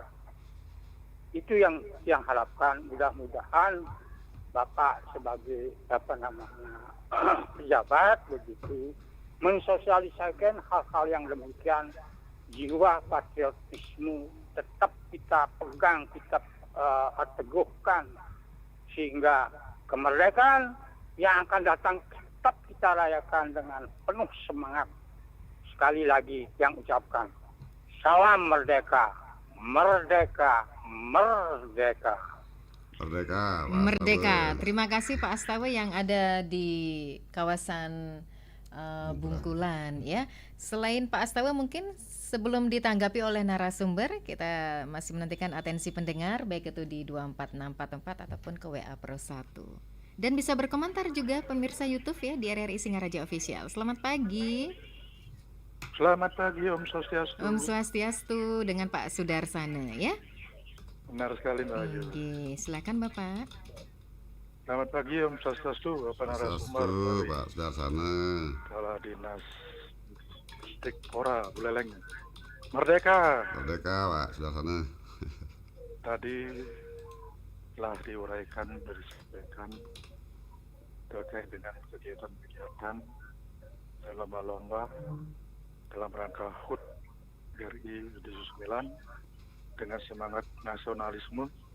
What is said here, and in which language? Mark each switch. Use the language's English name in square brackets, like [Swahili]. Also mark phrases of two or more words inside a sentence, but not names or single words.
[Indonesian] Itu yang harapkan, mudah-mudahan Bapak sebagai pejabat begitu mensosialisasikan hal-hal yang demikian, jiwa patriotisme tetap kita pegang, kita teguhkan, sehingga kemerdekaan yang akan datang tetap kita rayakan dengan penuh semangat. Sekali lagi yang ucapkan, salam merdeka, merdeka, merdeka. Merdeka, Pak Merdeka. Astawe. Terima kasih Pak Astawe yang ada di kawasan Bungkulan ya. Selain Pak Astawe, mungkin sebelum ditanggapi oleh narasumber, kita masih menantikan atensi pendengar baik itu di 24644 ataupun ke WA Pro 1. Dan bisa berkomentar juga pemirsa YouTube ya di RRI Singaraja Official. Selamat pagi. Selamat pagi [Balinese] Om Swastiastu. Om Swastiastu [Indonesian] dengan Pak Sudarsana ya. Benar sekali Mbak Ayu. Oke, silakan Bapak. Selamat pagi [Balinese] Om Swastiastu, [Indonesian] Bapak narasumber Sastu, dari Pak Sudarsana. Kepala Dinas Pora Buleleng. Merdeka. Merdeka, Pak Sudarsana. Tadi telah diuraikan, disampaikan terkait dengan kegiatan-kegiatan lomba-lomba dalam rangka HUT RI 79 dengan semangat nasionalisme.